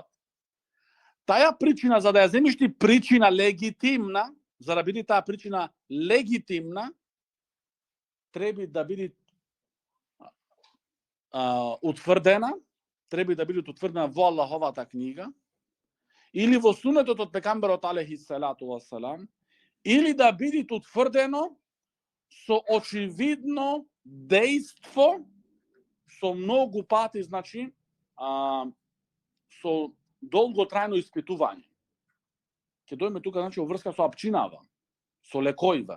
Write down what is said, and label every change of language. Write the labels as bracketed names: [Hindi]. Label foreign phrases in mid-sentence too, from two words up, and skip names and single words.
[Macedonian] Таја причина, за да ја земиш ти причина легитимна, за да биде таа причина легитимна, треба да биде утврдена во Аллаховата книга, или во сунетот од пекамберот [Arabic] عليه الصلاة والسلام, [Macedonian] или да биде утврдено со очевидно дејство, со многу пати, значи, со долготрајно испитување. Ќе дојме тука, значи, врска со апчинава, со лекојва.